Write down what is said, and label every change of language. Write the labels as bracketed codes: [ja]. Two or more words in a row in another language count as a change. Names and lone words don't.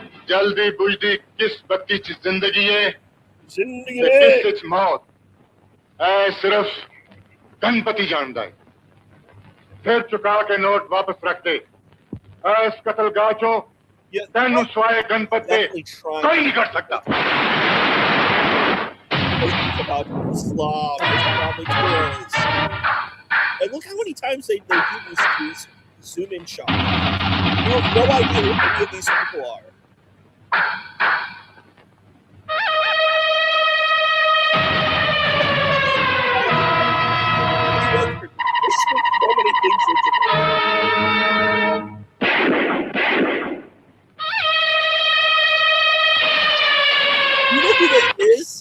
[pa] ਜਲਦੀ ਬੁਝਦੀ ਕਿਸ ਬੱਤੀ ਚ ਜ਼ਿੰਦਗੀ ਹੈ जिंदगी ਤੇ ਕਿਸ ਚ ਮੌਤ ਐ ਸਿਰਫ਼ ਗਣਪਤੀ ਜਾਣਦਾ ਹੈ ਫਿਰ ਚੁਕਾ ਕੇ ਨੋਟ ਵਾਪਸ ਰੱਖ ਦੇ ਇਸ ਕਤਲਗਾਹ ਚੋ ਤੈਨੂੰ ਸਵਾਏ ਗਣਪਤੀ ਕੋਈ ਨਹੀਂ ਕਰ ਸਕਤਾ [en] about Islam, Islamic terrorists. And look how many times they do these zoom in shots. You have no idea who any of these people are. There's so many things you know who that is?